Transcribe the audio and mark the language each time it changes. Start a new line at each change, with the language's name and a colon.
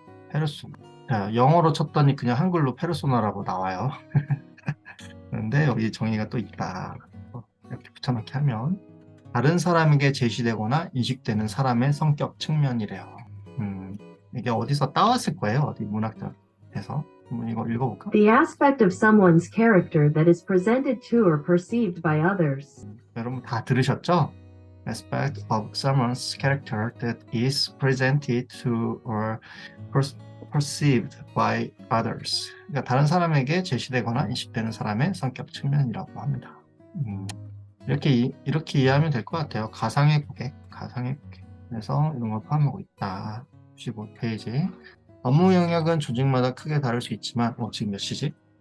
Korean: 페르소나. 자, 영어로 쳤더니 그냥 한글로 페르소나라고 나와요. 그런데 여기 정의가 또 있다. 이렇게 붙여넣기 하면 다른 사람에게 제시되거나 인식되는 사람의 성격 측면이래요. 이게 어디서 따왔을 거예요. 어디 문학자에서. 한번 이거 읽어볼까?
English: The aspect of someone's character that is presented to or perceived by others.
Korean: 여러분 다 들으셨죠?
English: Aspect of someone's character that is presented to or perceived by others.
Korean: 그러니까 다른 사람에게 제시되거나 인식되는 사람의 성격 측면이라고 합니다. 이렇게 이해하면 될 것 같아요. 가상의 고객. 그래서 이런 걸 포함하고 있다. 95페이지. 업무 영역은 조직마다 크게 다를 수 있지만 지금 몇 시지?